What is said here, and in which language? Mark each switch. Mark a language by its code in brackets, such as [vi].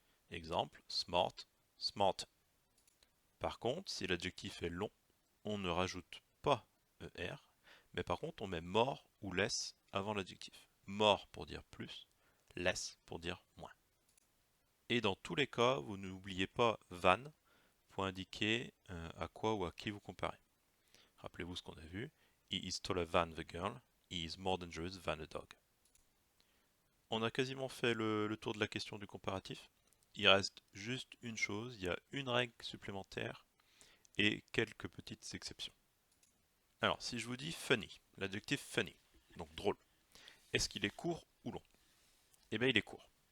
[fr] Exemple, smart, smart. Par contre, si l'adjectif est long, on ne rajoute pas ER, mais par contre on met more ou less avant l'adjectif. More pour dire plus, less pour dire moins. Et dans tous les cas, vous n'oubliez pas than pour indiquer à quoi ou à qui vous comparez. Rappelez-vous ce qu'on a vu. [en] He is taller than the girl. He is more dangerous than a dog. [fr] On a quasiment fait le tour de la question du comparatif. Il reste juste une chose, il y a une règle supplémentaire et quelques petites exceptions. Alors, si je vous dis funny, l'adjectif funny, donc drôle, est-ce qu'il est court ou long? Eh bien, il est court.